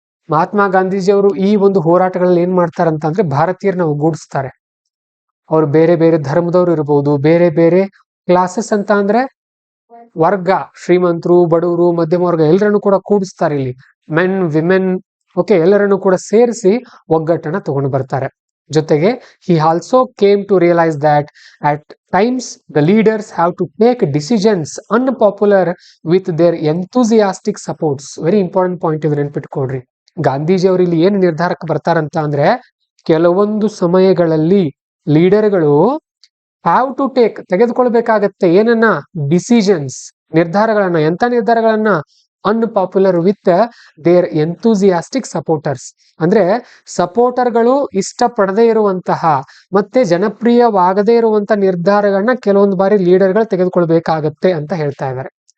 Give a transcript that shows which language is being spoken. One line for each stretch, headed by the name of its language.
Kannada: ಮಹಾತ್ಮ ಗಾಂಧೀಜಿಯವರು ಈ ಒಂದು ಹೋರಾಟಗಳಲ್ಲಿ ಏನ್ ಮಾಡ್ತಾರಂತಂದ್ರೆ ಭಾರತೀಯರನ್ನ ಒಗ್ಗೂಡಿಸ್ತಾರೆ. ಅವ್ರು ಬೇರೆ ಬೇರೆ ಧರ್ಮದವ್ರು ಇರಬಹುದು, ಬೇರೆ ಬೇರೆ ಕ್ಲಾಸಸ್ ಅಂತ ಅಂದ್ರೆ ವರ್ಗ, ಶ್ರೀಮಂತರು, ಬಡವರು, ಮಧ್ಯಮ ವರ್ಗ ಎಲ್ಲರನ್ನು ಕೂಡ ಕೂಡಿಸ್ತಾರೆ ಇಲ್ಲಿ. ಮೆನ್, ವಿಮೆನ್, ಓಕೆ, ಎಲ್ಲರನ್ನು ಕೂಡ ಸೇರಿಸಿ ಒಗ್ಗಟ್ಟನ್ನ ತಗೊಂಡು ಬರ್ತಾರೆ.
English: ಜೊತೆಗೆ he also came to realize that at times the leaders have to take decisions unpopular with their enthusiastic supports. Very important point
Kannada: ಇದು ನೆನ್ಪಿಟ್ಕೊಡ್ರಿ. ಗಾಂಧೀಜಿ ಅವರು ಇಲ್ಲಿ ಏನು ನಿರ್ಧಾರಕ್ಕೆ ಬರ್ತಾರಂತ ಅಂದ್ರೆ ಕೆಲವೊಂದು ಸಮಯಗಳಲ್ಲಿ ಲೀಡರ್ಗಳು
English: have to take,
Kannada: ತೆಗೆದುಕೊಳ್ಬೇಕಾಗತ್ತೆ ಏನನ್ನ, ಡಿಸಿಷನ್ಸ್, ನಿರ್ಧಾರಗಳನ್ನ. ಎಂತ ನಿರ್ಧಾರಗಳನ್ನ?
English: unpopular with their enthusiastic supporters,
Kannada: ಅಂದ್ರೆ ಸಪೋರ್ಟರ್ಗಳು ಇಷ್ಟಪಡದೇ ಇರುವಂತಹ ಮತ್ತೆ ಜನಪ್ರಿಯವಾಗದೇ ಇರುವಂತಹ ನಿರ್ಧಾರಗಳನ್ನ ಕೆಲವೊಂದು ಬಾರಿ ಲೀಡರ್ಗಳು ತೆಗೆದುಕೊಳ್ಬೇಕಾಗತ್ತೆ ಅಂತ ಹೇಳ್ತಾ ಇದ್ದಾರೆ.